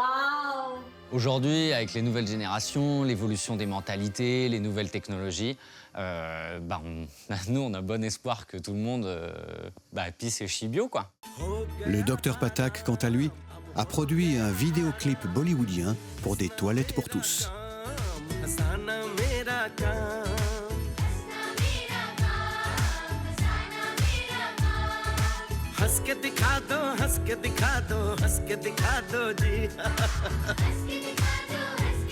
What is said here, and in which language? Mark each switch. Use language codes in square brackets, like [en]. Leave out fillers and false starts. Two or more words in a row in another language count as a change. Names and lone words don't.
[fr] Aujourd'hui, avec les nouvelles générations, l'évolution des mentalités, les nouvelles technologies, nous, on a bon espoir que tout le monde pisse et chie bio, quoi. Le docteur Patak, quant à lui, a produit un vidéoclip bollywoodien pour des toilettes pour tous. [hi] हंस के दिखा दो हंस के दिखा दो हंस के दिखा दो जी